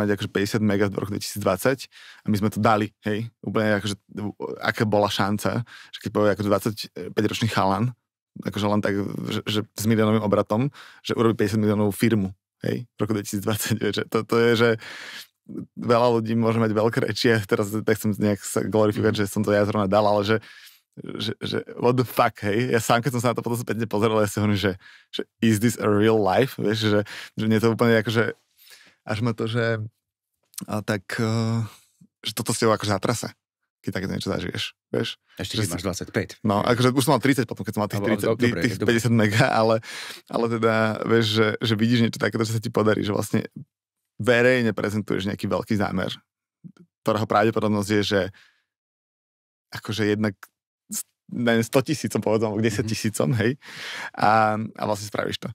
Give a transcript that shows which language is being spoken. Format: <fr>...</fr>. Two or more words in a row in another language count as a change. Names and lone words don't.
<sk>mať akože 50 mega v roku 2020 a my sme to dali, hej, úplne akože, aká bola šanca, že keď povie akože 25-ročný chalan, akože len tak, že s miliónovým obratom, že urobí 50 miliónovú firmu, hej, v roku 2020, vieš, to je, že veľa ľudí môže mať veľké reči, ja teraz chcem nejak sa glorifikovať, že som to ja zrovna dal, ale že</sk> <en>what the fuck,</en> <sk>hej, ja sám, keď som sa na to potom späť pozeral, ja si hovorím, že</sk> <en>is this a real life,</en> <sk>vieš, že mne to úplne akože, až ma to, že že toto s tebou akože zatrase, keď takéto niečo zažiješ, vieš. Ešte keď máš 25. No, akože už som mal 30 potom, keď som mal tých 30, tých 50 mega, ale teda, vieš, že vidíš niečo takéto, že sa ti podarí, že vlastne verejne prezentuješ nejaký veľký zámer, ktorého pravdepodobnosť je, že akože jednak 100 000, povedzom, 10 000, hej, a vlastne spravíš to.</sk>